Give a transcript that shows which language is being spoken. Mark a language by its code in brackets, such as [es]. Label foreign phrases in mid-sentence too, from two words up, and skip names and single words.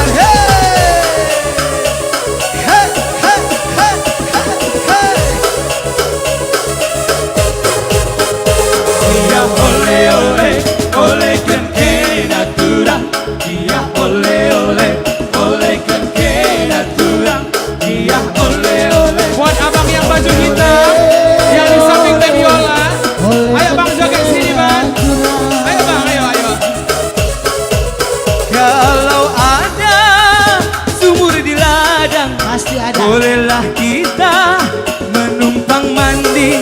[id] Hey! Hey, hey, hey, hey, hey. Dia ole ole, ole kan natura. Dia ole ole, ole kan natura. Dia ole ole. Buat abang yang baju hitam, yang di samping Teh Viola. Ayo Bang joget sini Bang. Ayo Bang, ayo. Kalau ada sumur di ladang, Pasti ada. bolehlah kita menumpang mandi.